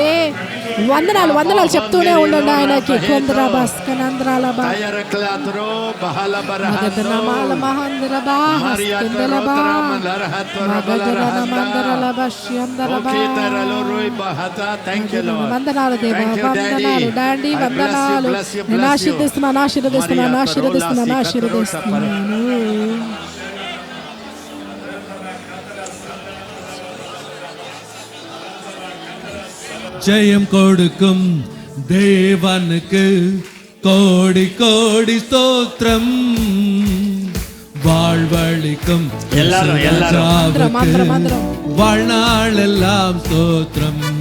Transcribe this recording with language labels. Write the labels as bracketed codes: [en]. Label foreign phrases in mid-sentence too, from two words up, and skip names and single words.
[te] వందనాలు వందనాలు చెప్తూనే ఉండండి ఆయనకి. వందనాలు దేవా, వందనాలు డాండి, వందనాలు. నేను ఆశీర్వదిస్తున్నాను. [ta] ஜெயம் கொடுக்கும் தேவனுக்கு கோடி கோடி ஸ்தோத்திரம். வாழ்வழிக்கும் வாழ்நாளெல்லாம் ஸ்தோத்திரம்.